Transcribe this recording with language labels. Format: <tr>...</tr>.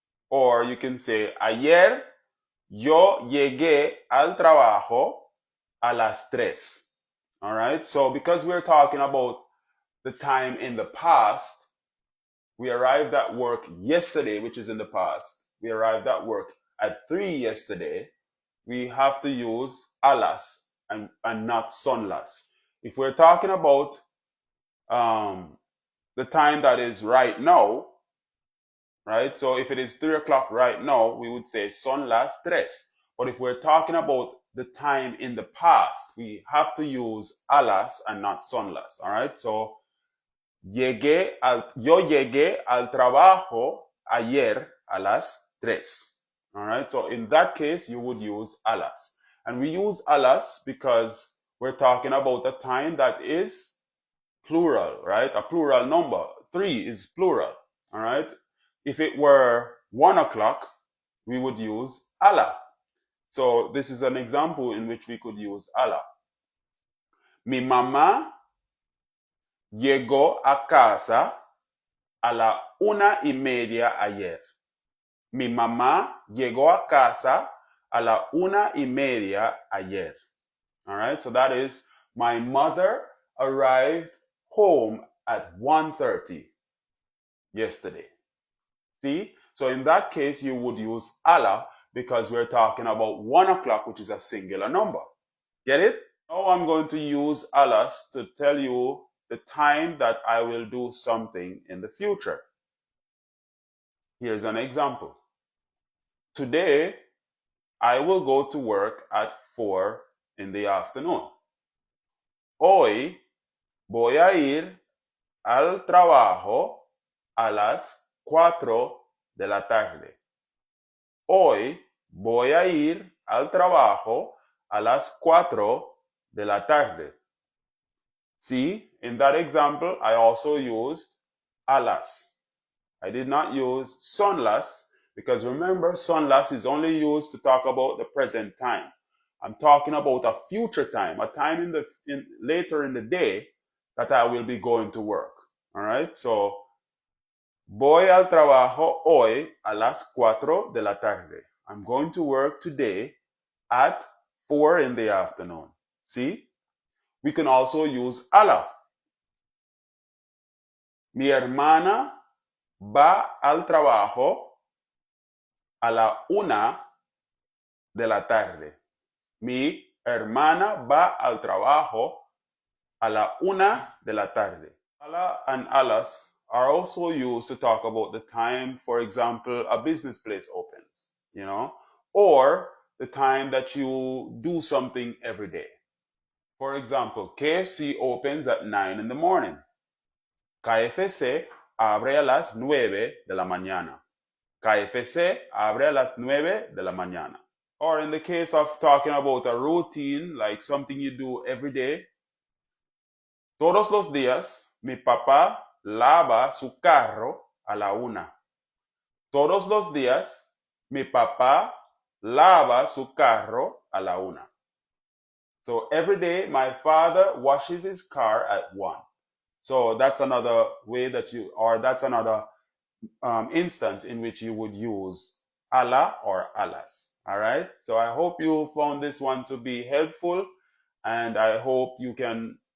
<en>Or you can say,</en> <es>ayer yo llegué al trabajo a las 3.</es> <en>All right. So because we're talking about the time in the past, we arrived at work yesterday, which is in the past. We arrived at work at 3 yesterday. We have to use alas and not son las. If we're talking about the time that is right now, right? So if it is 3 o'clock right now, we would say son las 3. But if we're talking about the time in the past, we have to use alas and not son las. All right.</en> <es>So yo llegué al trabajo ayer a las 3.</es> <en>All right. So in that case, you would use alas. And we use alas because we're talking about a time that is plural, right? A plural number. 3 is plural. All right. If it were 1 o'clock, we would use ala. So this is an example in which we could use ala.</en> <es>Mi mamá llegó a casa a la 1:30 ayer. Mi mamá llegó a casa a la 1:30 ayer.</es> <en>All right, so that is my mother arrived home at 1:30 yesterday. See? So in that case, you would use ala because we're talking about 1 o'clock, which is a singular number. Get it? Now I'm going to use alas to tell you the time that I will do something in the future. Here's an example. Today, I will go to work at 4 in the afternoon.</en> <es>Hoy voy a ir al trabajo a las 4 de la tarde. Hoy voy a ir al trabajo a las 4 de la tarde.</es> <en>See, in that example, I also used alas. I did not use son las because remember, son las is only used to talk about the present time. I'm talking about a future time, a time later in the day that I will be going to work. All right, so</en> <es>voy al trabajo hoy a las 4 de la tarde.</es> <en>I'm going to work today at 4 in the afternoon. See? We can also use ala.</en> <es>Mi hermana va al trabajo a la 1 de la tarde. Mi hermana va al trabajo a la 1 de la tarde.</es> <en>Ala and alas are also used to talk about the time, for example, a business place opens, or the time that you do something every day. For example, KFC opens at 9 in the morning.</en> <es>KFC abre a las 9 de la mañana. KFC abre a las 9 de la mañana.</es> <en>Or in the case of talking about a routine, like something you do every day,</en> <es>todos los días mi papá lava su carro a la 1. Todos los días mi papá lava su carro a la 1.</es> <en>So every day my father washes his car at 1. So that's another way that's another instance in which you would use ala or alas. All right. So I hope you found this one to be helpful, and I hope you can</en>